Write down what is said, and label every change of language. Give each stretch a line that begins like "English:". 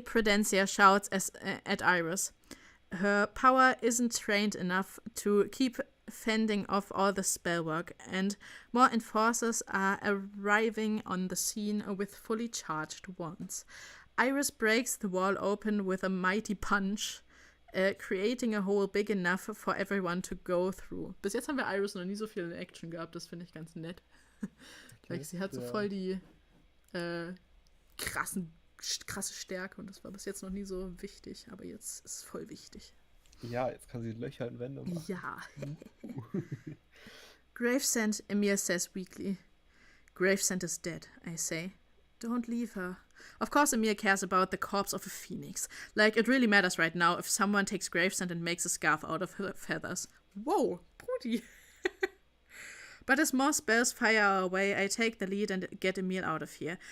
English: Prudencia shouts at Iris. Her power isn't trained enough to keep fending off all the spellwork, and more enforcers are arriving on the scene with fully charged wands. Iris breaks the wall open with a mighty punch, creating a hole big enough for everyone to go through.
German: Bis jetzt haben wir Iris noch nie so viel in Action gehabt, das finde ich ganz nett. Okay, sie hat so voll die krasse Stärke und das war bis jetzt noch nie so wichtig, aber jetzt ist es voll wichtig. Ja, jetzt kann sie Löcher in Wände machen. Ja.
English: Gravesend, Emil says weakly. Gravesend is dead, I say. Don't leave her. Of course Emil cares about the corpse of a phoenix. Like, it really matters right now if someone takes Gravesend and makes a scarf out of her feathers. Whoa, Brudi. But as more spells fire away, I take the lead and get Emil out of here.